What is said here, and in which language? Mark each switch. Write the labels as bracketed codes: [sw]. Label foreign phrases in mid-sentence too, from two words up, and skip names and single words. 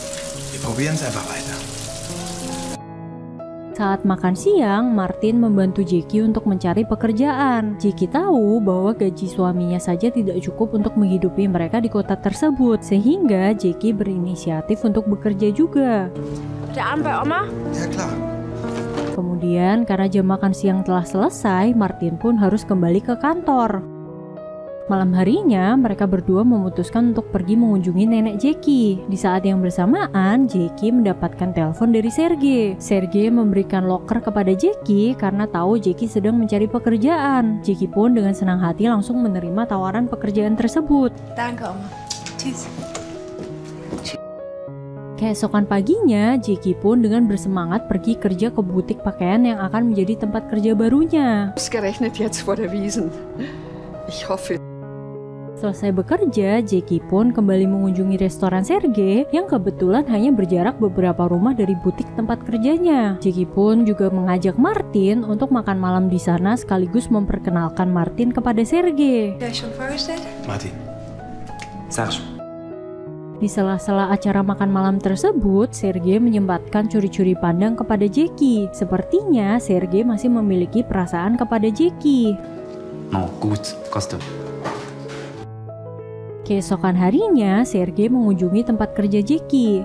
[id] Saat makan siang, Martin membantu Jackie untuk mencari pekerjaan. Jackie tahu bahwa gaji suaminya saja tidak cukup untuk menghidupi mereka di kota tersebut, sehingga Jackie berinisiatif untuk bekerja juga. [de] Ja, klar. [id] Kemudian, karena jam makan siang telah selesai, Martin pun harus kembali ke kantor. Malam harinya, mereka berdua memutuskan untuk pergi mengunjungi nenek Jackie. Di saat yang bersamaan, Jackie mendapatkan telepon dari Sergei. Sergei memberikan loker kepada Jackie karena tahu Jackie sedang mencari pekerjaan. Jackie pun dengan senang hati langsung menerima tawaran pekerjaan tersebut. [de] Danke, Oma. Tschüss. [id] Keesokan paginya, Jackie pun dengan bersemangat pergi kerja ke butik pakaian yang akan menjadi tempat kerja barunya. [de] Ausgerechnet jetzt vor der Wiesn. Ich hoffe. [id] Selesai bekerja, Jackie pun kembali mengunjungi restoran Sergei yang kebetulan hanya berjarak beberapa rumah dari butik tempat kerjanya. Jackie pun juga mengajak Martin untuk makan malam di sana sekaligus memperkenalkan Martin kepada Sergei. [de] Schon vorgestellt? Martin, sag schon. [id] Di sela-sela acara makan malam tersebut, Sergei menyempatkan curi-curi pandang kepada Jackie. Sepertinya Sergei masih memiliki perasaan kepada Jackie. [de] No, gut, kostum. [id] Keesokan harinya, Sergei mengunjungi tempat kerja Jackie.